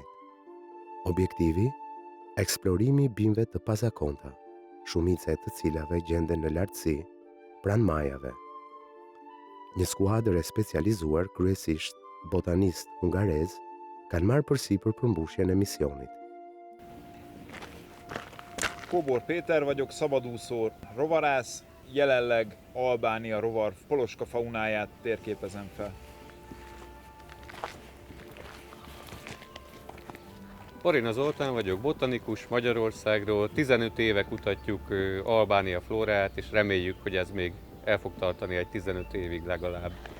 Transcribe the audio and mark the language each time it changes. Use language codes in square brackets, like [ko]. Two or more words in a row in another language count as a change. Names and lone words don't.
[sq] Objektivi: eksplorimi i bimëve të pazakonta, shumica e të cilave gjenden në lartësi, pranë majave. Një skuadër e specializuar, kryesisht botanistë hungarez, kanë marrë përsipër përmbushjen e misionit. [hu] Kóbor Péter vagyok, szabadúszó, rovarász, jelenleg Albánia rovar poloska faunáját térképezem fel. Orina Zoltán vagyok, botanikus Magyarországról, 15 éve kutatjuk Albánia flóráját, és reméljük, hogy ez még el fog tartani egy 15 évig legalább.